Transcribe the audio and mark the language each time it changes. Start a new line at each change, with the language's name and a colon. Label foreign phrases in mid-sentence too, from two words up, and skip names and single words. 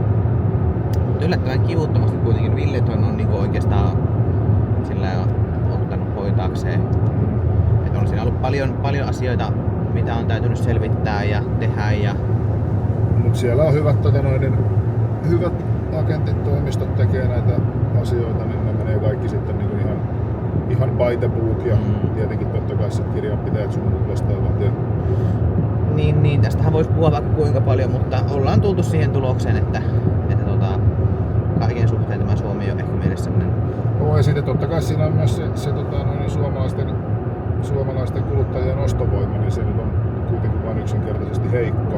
Finnish: Mutta yllättävän kivuttomasti kuitenkin Ville on niin oikeastaan sillä ottanut hoitaakseen. Että on siinä ollut paljon asioita, mitä on täytynyt selvittää ja tehdä. Mut siellä on hyvät hyvät agentit, toimistot tekee näitä asioita, niin ne menee kaikki sitten niin kuin ihan
English: by the book
Finnish: ja tietenkin totta kai sit kirjanpitäjät sun muut vastaavat. Ja... Niin, tästähän voisi puhua vaikka kuinka paljon, mutta ollaan tultu siihen tulokseen, että kaiken suhteen tämä Suomi ei ole ehkä meille semmoinen... Ja sitten totta kai siinä on myös se suomalaisten kuluttajien ostovoima, niin se nyt on kuitenkin vain yksinkertaisesti heikko.